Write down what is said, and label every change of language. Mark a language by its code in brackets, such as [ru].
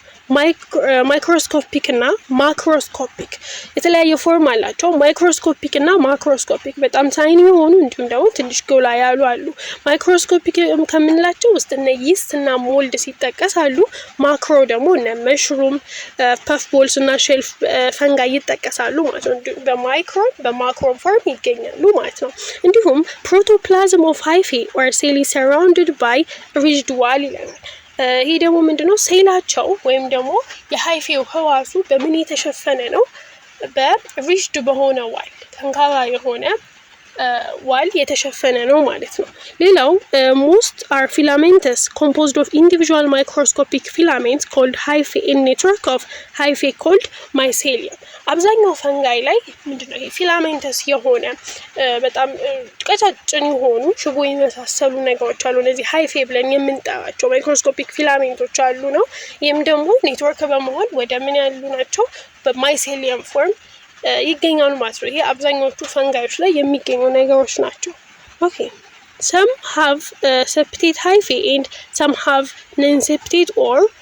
[am] ማይክሮስኮፒክ እና ማክሮስኮፒክ የተለያየ ፎርም አላቸው። ማይክሮስኮፒክ እና ማክሮስኮፒክ በጣም ታይኒ የሆኑ እንዲሁም ደግሞ ትንሽ ጎላ ያሉ አሉ። ማይክሮስኮፒክ ከምንላቸው ውስጥ እነ ይስት እና ሞልድ ሲጠቀሳሉ። ማክሮ ደግሞ እነ መሽሩም፣ ፐፍ ቦልስ እና ሼልፍ ፈንጋይ ይጠቀሳሉ ማለት ነው። በማክሮን ፎርም ይገኛሉ ማለት ነው። እንዲሁም ፕሮቶፕላዝም ኦፍ ሃይፌ ኦር ሴሊ ሰራውንድድ ባይ ሪጅድ ዋል ይለናል። ይሄ ደግሞ ምንድነው? ሴላቸው ወይም ደግሞ የሃይፌው ህዋሱ በምን የተሸፈነ ነው? በሪጅድ በሆነ ዋል፣ ጠንካራ የሆነ ዋል የተሸፈነ ነው ማለት ነው። ሌላው [en] most are filamentous composed of individual microscopic filaments called hyphae in network of hyphae called mycelium. [am] አብዛኛው ፈንጋይ ላይ ምንድነው ይሄ ፊላሜንተስ የሆነ በጣም ቀጫጭን የሆኑ ሽቦ የመሳሰሉ ነገሮች አሉ። እነዚህ ሃይፌ ብለን የምንጠራቸው ማይክሮስኮፒክ ፊላሜንቶች አሉ ነው። ይህም ደግሞ ኔትወርክ በመሆን ወደ ምን ያሉ ናቸው? በማይሴሊየም ፎርም ይገኛሉ ማለት ነው። ይሄ አብዛኛዎቹ ፈንጋዮች ላይ የሚገኙ ነገሮች ናቸው። ኦኬ [en] some have septate hyphae and some have non-septate or